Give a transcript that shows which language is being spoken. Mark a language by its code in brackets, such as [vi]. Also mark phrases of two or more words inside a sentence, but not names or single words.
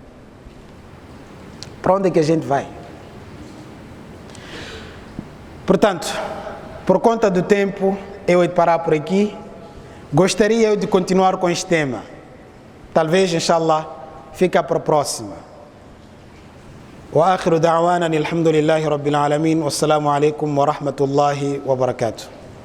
[pt] Para onde é que a gente vai? Portanto, por conta do tempo, eu hei de parar por aqui. Gostaria de continuar com este tema. Talvez, inshallah, fica para a próxima. [ar] وآخر دعوانا الحمد لله رب العالمين. والسلام عليكم ورحمة الله وبركاته.